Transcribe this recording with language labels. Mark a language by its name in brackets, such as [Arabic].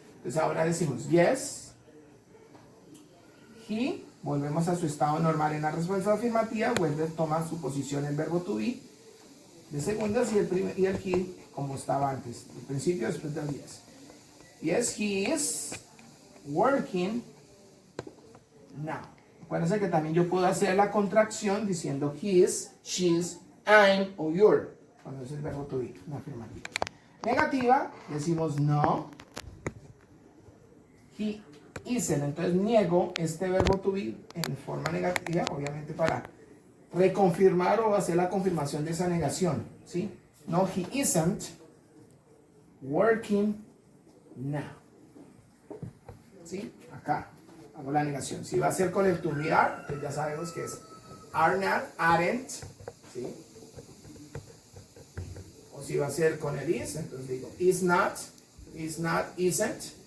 [Spanish] Entonces ahora decimos yes, he, volvemos a su estado normal en la respuesta afirmativa, toma su posición el verbo to be de segundas y el he como estaba antes, al principio después del yes. [English] Yes, he is working now. [Spanish] Acuérdense que también yo puedo hacer la contracción diciendo his, she's, I'm o your, cuando es el verbo to be, una afirmativa. Negativa, decimos [English] no, he isn't. [Spanish] Entonces niego este verbo to be en forma negativa, obviamente para reconfirmar o hacer la confirmación de esa negación, ¿sí? [English] No, he isn't working now. [Spanish] ¿Sí? Acá. hago la negación. Si va a ser con el to be are, pues ya sabemos que es are not, aren't, ¿sí? O si va a ser con el is, entonces digo is not, isn't.